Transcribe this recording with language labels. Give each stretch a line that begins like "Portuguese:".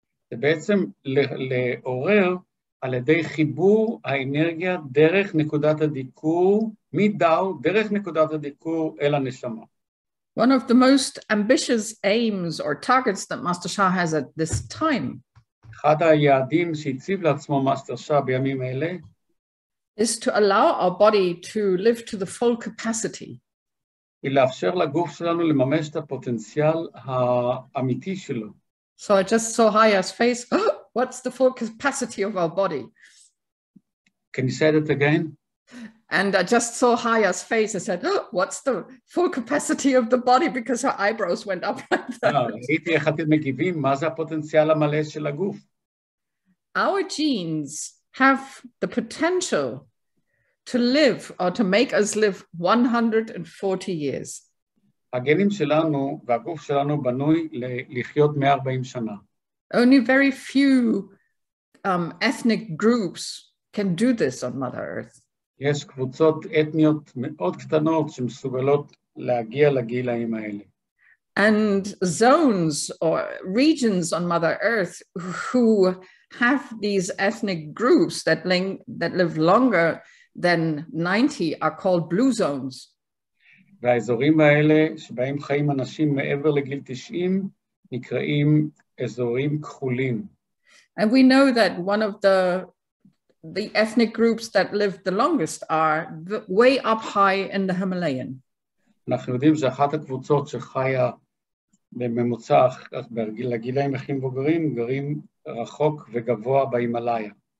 Hebrew: זה בעצם לעורר על ידי חיבור האנרגיה דרך נקודת הדיקור, מדאו, דרך נקודת הדיקור אל הנשמה.
English: One of the most ambitious aims or targets that Master Shah has at this time.
Hebrew: אחד היעדים שהציב לעצמו מאסטר שאה בימים אלה,
English: is to allow our body to live to the full capacity.
Hebrew: היא לאפשר לגוף שלנו לממש את הפוטנציאל האמיתי שלו.
English: So I just saw Haya's face. What's the full capacity of our body? Can you say that again? And I just saw Haya's face. I said, what's the full capacity of the body? Because her eyebrows went up like that.
Hebrew: ראיתי איך אתם מגיבים, מה זה הפוטנציאל המלא של הגוף?
English: Our genes have the potential to live or to make us live 140 years.
Hebrew: הגנים שלנו והגוף שלנו בנוי לחיות 140 שנה.
English: Only very few ethnic groups can do this on Mother Earth.
Hebrew: יש קבוצות אתניות מאוד קטנות שמסוגלות להגיע לגילאים האלה.
English: And zones or regions on Mother Earth who have these ethnic groups that live longer than 90 are called blue zones.
Hebrew: והאזורים האלה שבהם חיים אנשים מעבר לגיל 90 נקראים אזורים כחולים.
English: And we know that one of the ethnic groups that live the longest are way up high in the Himalayan.
Hebrew: אנחנו יודעים שאחת הקבוצות שחיה בממוצע לגילאים הכי מבוגרים גרים רחוק וגבוה בהימאליה.